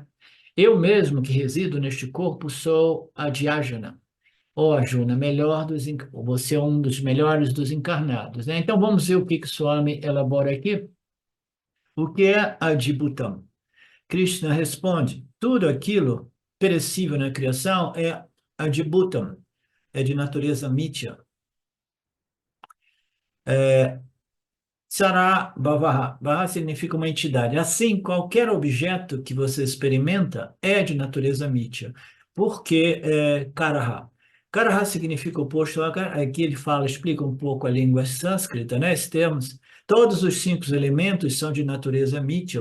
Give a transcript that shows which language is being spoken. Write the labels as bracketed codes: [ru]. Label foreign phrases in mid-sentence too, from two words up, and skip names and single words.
[pt] Eu mesmo que resido neste corpo sou a Dhyajana, ou Arjuna, você é um dos melhores dos encarnados, né? Então vamos ver o que Swami elabora aqui. O que é Adibhutam? Krishna responde: tudo aquilo perecível na criação é Adibhutam, é de natureza mithya. [sa] Sara Bhavaha. [pt] Bhava significa uma entidade. Assim, qualquer objeto que você experimenta é de natureza mithya. Porque Karaha. Karaha significa oposto a... Aqui ele fala, explica um pouco a língua sânscrita, né? Esses termos. Todos os cinco elementos são de natureza mithya.